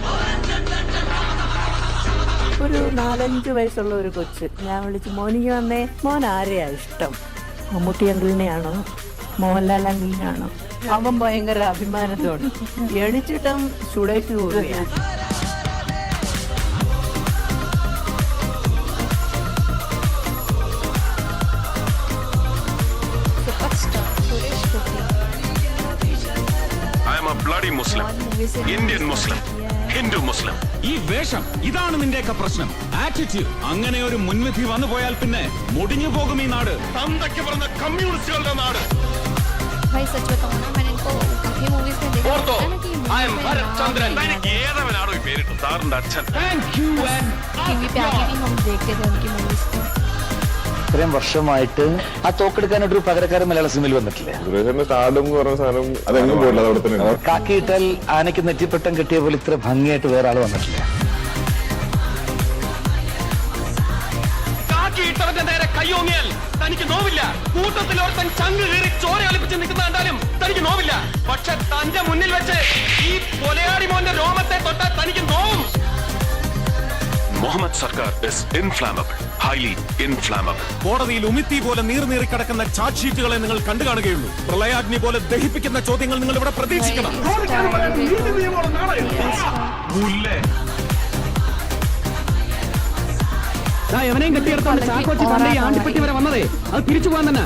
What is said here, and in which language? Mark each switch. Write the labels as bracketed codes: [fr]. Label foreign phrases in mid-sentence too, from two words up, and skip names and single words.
[ml] ഒരു 4-5 വയസ്സുള്ള ഒരു കൊച്ച് ഞാൻ വിളിച്ച് മോനിക്ക് വന്നേ, മോൻ ആരെയാ ഇഷ്ടം? മമ്മൂട്ടി അങ്കിളിനെയാണോ മോഹൻലാൽ അങ്കിളിനെയാണോ? അവൻ ഭയങ്കര അഭിമാനത്തോട് എണിച്ചിട്ടും സുടേഷ് പോവുകയാണ്. [en] I am a bloody Muslim, Indian Muslim, Hindu Muslim. [ml] ഈ വേഷം ഇതാണ് നിന്റെയൊക്കെ പ്രശ്നം. ആറ്റിറ്റ്യൂഡ്. അങ്ങനെ ഒരു മുൻവിധി വന്നു പോയാൽ പിന്നെ മുടിഞ്ഞു പോകും ഈ നാട്. തന്തയ്ക്ക് പറഞ്ഞ കമ്മ്യൂണിസ്റ്റുകളുടെ നാട്. [hi] भाई सच बताऊं ना, मैंने इनको काफी मूवीज में देखा [ml] ഓർത്തോ, [hi] है ना कि [en] I am ഭരത് ചന്ദ്രൻ. [ml] ഏതവനാണോ ഈ പേരിട്ടു? സാറിന്റെ അച്ഛൻ. [hi] टीवी पे आके भी हम देखते थे उनकी मूवीज को. [ml] ഇത്രയും വർഷമായിട്ട് ആ തോക്കെടുക്കാനായിട്ടൊരു പകരക്കാരൻ മലയാള സിനിമയിൽ വന്നിട്ടില്ലേ? കാക്കിയിട്ടാൽ ആനയ്ക്ക് നെറ്റിപ്പട്ടം കെട്ടിയ പോലെ ഇത്ര ഭംഗിയായിട്ട് വേറെ ആൾ വന്നിട്ടില്ല. കാക്കിയിട്ടവന്റെ നേരെ കയ്യോങ്ങിയാൽ തനിക്ക് നോവില്ല. കൂട്ടത്തിൽ ഒരുത്തൻ ചങ്ക് കീറി ചോര ഒലിപ്പിച്ച് നിൽക്കുന്ന കണ്ടാലും തനിക്ക് നോവില്ല. പക്ഷെ തന്റെ മുന്നിൽ വെച്ച് ഈ കൊലയാടി മോന്റെ രോമത്തെ തൊട്ടാൽ തനിക്ക് നോവും. [en] മുഹമ്മദ് സർക്കാർ is inflammable, highly inflammable. [ml] കോടതിയിൽ ഉമിത്തി പോലെ നീറി കിടക്കുന്ന [en] charge sheets [ml] നിങ്ങൾ കണ്ടു കാണുകയുള്ളൂ. പ്രളയാഗ്നി പോലെ ദഹിപ്പിക്കുന്ന ചോദ്യങ്ങൾ നിങ്ങൾ ഇവിടെ പ്രതീക്ഷിക്കണം. എവനെയും കെട്ടിയെടുത്തോണ്ട് ചാക്കോച്ചി പണ്ട് ഈ ആണ്ടിപ്പെട്ടി വരെ വന്നതേ അത് തിരിച്ചു പോകാൻ തന്നെ.